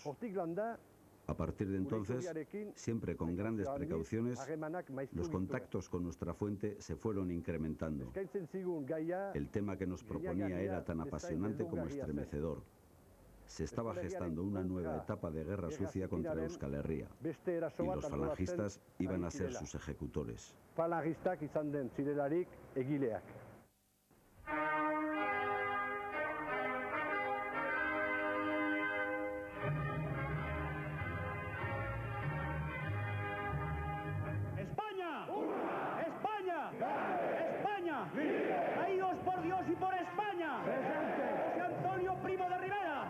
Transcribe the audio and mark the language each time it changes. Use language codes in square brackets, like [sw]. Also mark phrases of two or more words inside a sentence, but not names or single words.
[es] A partir de entonces, siempre con grandes precauciones, los contactos con nuestra fuente se fueron incrementando. El tema que nos proponía era tan apasionante como estremecedor. Se estaba gestando una nueva etapa de guerra sucia contra Euskal Herria, y los falangistas iban a ser sus ejecutores. [eu] Falangistak izan den zirelarik egileak. [es] ¡España! ¡España! ¡España! ¡Caídos por Dios y por España! ¡José Antonio Primo de Rivera!